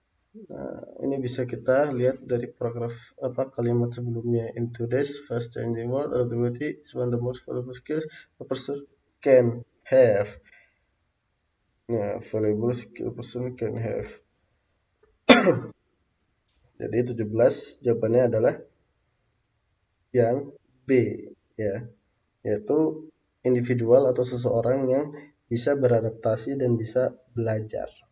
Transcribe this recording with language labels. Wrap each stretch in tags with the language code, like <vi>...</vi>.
<id>Nah, ini bisa kita lihat dari paragraf kalimat sebelumnya.</id> <en>In today's fast changing world, adaptability is one of the most valuable skills a person can have. Nah, valuable skill a person can have.</en> <id>Jadi 17 jawabannya adalah yang B ya, yaitu individual atau seseorang yang bisa beradaptasi dan bisa belajar.</id>